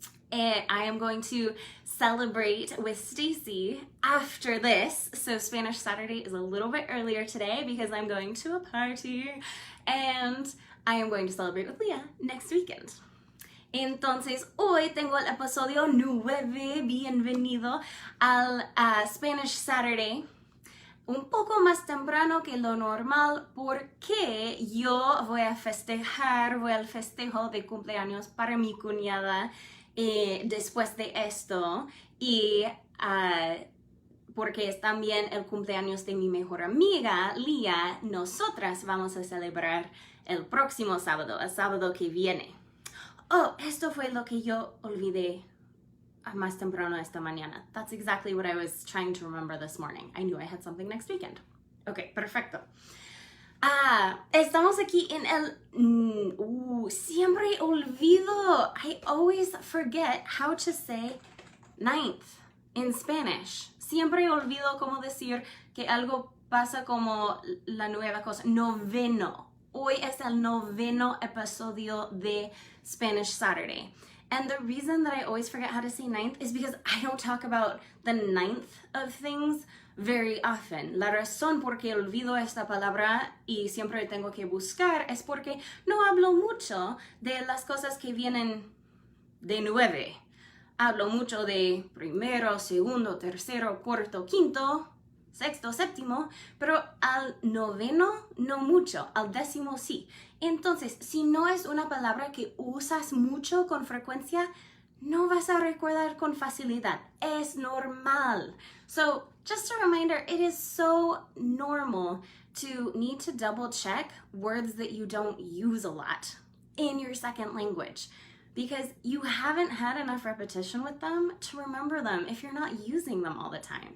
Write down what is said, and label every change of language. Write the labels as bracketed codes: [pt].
[en] I am going to celebrate with Stacy after this. So Spanish Saturday is a little bit earlier today because I'm going to a party and I am going to celebrate with Leah next weekend. [es] Entonces, hoy tengo el episodio 9. Bienvenido al Spanish Saturday. Un poco más temprano que lo normal porque yo voy al festejo de cumpleaños para mi cuñada después de esto y porque es también el cumpleaños de mi mejor amiga, Leah, nosotras vamos a celebrar el próximo sábado, el sábado que viene. Oh, esto fue lo que yo olvidé más temprano esta mañana. [en] That's exactly what I was trying to remember this morning. I knew I had something next weekend. Okay, perfecto. [es] Estamos aquí en el... siempre olvido. [en] I always forget how to say ninth in Spanish. [es] Siempre olvido cómo decir que algo pasa como la nueva cosa. Noveno. Hoy es el 9º episodio de Spanish Saturday. [en] And the reason that I always forget how to say ninth is because I don't talk about the ninth of things very often. [es] La razón por que olvido esta palabra y siempre tengo que buscar es porque no hablo mucho de las cosas que vienen de 9. Hablo mucho de primero, segundo, tercero, cuarto, quinto, sexto, séptimo, pero al noveno no mucho, al décimo sí. Entonces, si no es una palabra que usas mucho con frecuencia, no vas a recordar con facilidad. Es normal. [en] So, just a reminder, it is so normal to need to double check words that you don't use a lot in your second language because you haven't had enough repetition with them to remember them if you're not using them all the time.